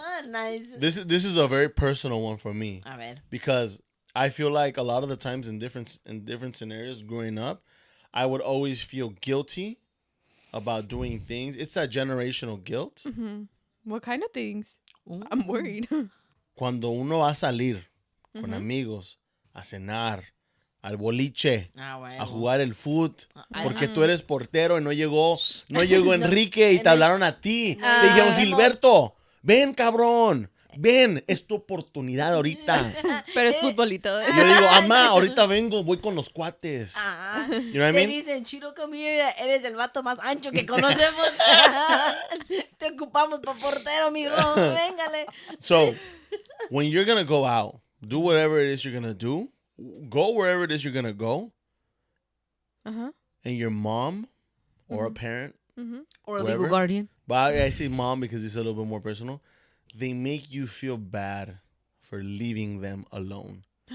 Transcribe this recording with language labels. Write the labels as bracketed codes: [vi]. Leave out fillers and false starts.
[en] Nice. this is a very personal one for me [es] A ver. [en] because I feel like a lot of the times in different scenarios growing up, I would always feel guilty about doing things. It's that generational guilt. What kind of things? I'm worried. [es] Cuando uno va a salir con amigos, a cenar, al boliche, a jugar el foot, porque tú eres portero y no llegó Enrique y te hablaron a ti. Te dijeron, Gilberto, ven, cabrón. Ven, es tu oportunidad ahorita. Pero es futbolito. Yo digo, mamá, ahorita vengo, voy con los cuates. [en] You know what I mean? [es] Te dicen, Chiro, [en] come here, [es] eres el vato más ancho que conocemos. Te ocupamos para portero, mijo. Véngale. [en] So, when you're going to go out, do whatever it is you're going to do, go wherever it is you're going to go, and your mom or a parent, Or a whoever, legal guardian. but I say mom because it's a little bit more personal, they make you feel bad for leaving them alone.